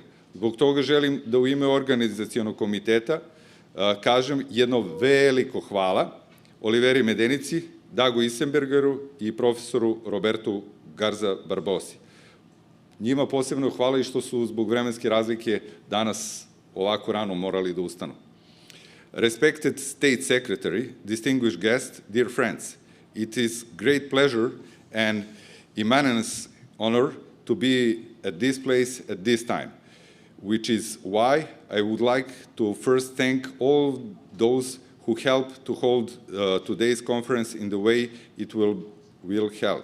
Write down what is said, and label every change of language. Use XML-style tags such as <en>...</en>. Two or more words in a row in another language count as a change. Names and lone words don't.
<sr>Zbog toga želim da u ime organizacionog komiteta kažem jedno veliko hvala Oliveri Medenici, Dagu Isenbergeru i profesoru Robertu Garza Barbosi. Njima posebno hvala i što su zbog vremenske razlike danas ovako rano morali da ustanu.</sr> <en>Respected State Secretary, distinguished guests, dear friends, it is great pleasure and immense honor to be at this place at this time, which is why I would like to first thank all those who helped to hold today's conference in the way it will held.</en>